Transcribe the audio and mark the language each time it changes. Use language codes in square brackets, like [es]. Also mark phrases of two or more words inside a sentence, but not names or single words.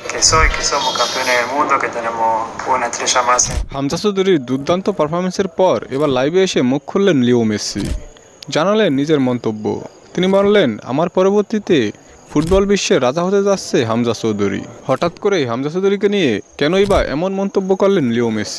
[es] eso y que somos campeones del mundo, que tenemos una estrella más. [bn] হামজা চৌধুরীর দুর্দান্ত পারফরমেন্সের পর এবার লাইভে এসে মুখ খুললেন লিও মেসি। জানালেন নিজের মন্তব্য। তিনি বললেন, আমার পরবর্তীতে ফুটবল বিশ্বের রাজা হতে যাচ্ছে হামজা চৌধুরী। হঠাৎ করেই হামজা চৌধুরীকে নিয়ে কেনই বা এমন মন্তব্য করলেন লিও মেসি?